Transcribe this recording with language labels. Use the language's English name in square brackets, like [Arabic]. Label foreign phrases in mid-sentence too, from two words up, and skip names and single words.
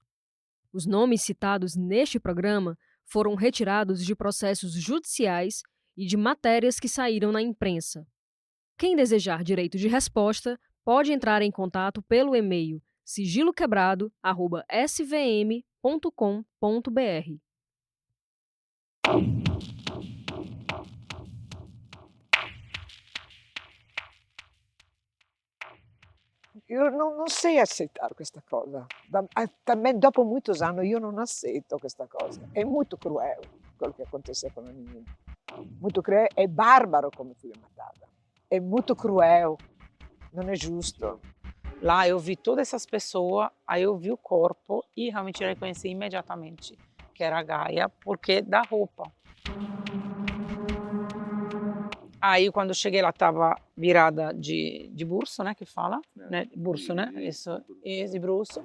[Portuguese] Os nomes citados neste programa foram retirados de processos judiciais e de matérias que saíram na imprensa. Quem desejar direito de resposta pode entrar em contato pelo e-mail sigiloquebrado@svm.com.br. [Italian] Io non sei accettare questa cosa. [Portuguese] Também [Italian] dopo [Portuguese] muitos anos [Italian] io non accetto questa cosa. È molto cruel quello che [Portuguese] aconteceu com a menina. Muito cruel, [Italian] è barbaro come [Portuguese] foi matada. [Italian] È molto cruel, non è giusto. [Portuguese] Lá eu vi todas essas pessoas, aí eu vi o corpo e realmente eu reconheci imediatamente que era a Gaia, porque da roupa. Aí quando eu cheguei ela estava virada de berço, né, que fala, né, berço, né, isso, de berço.